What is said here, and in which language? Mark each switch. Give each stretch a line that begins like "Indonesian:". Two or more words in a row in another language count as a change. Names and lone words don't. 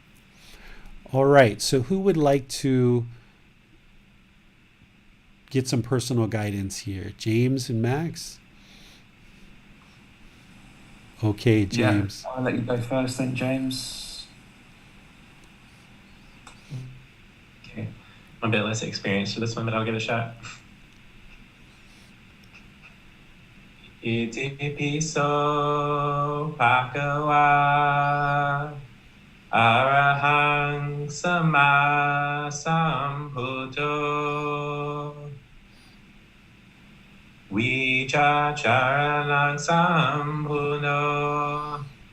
English: All right, so who would like to get some personal guidance here? James and Max? Okay, Yeah, James. I'll let you go first then, James. Okay. I'm a bit less experienced for this one, but I'll give it a shot.
Pali: Iti piso bhagava arahang sama sambuddho vichacharanang sambuddho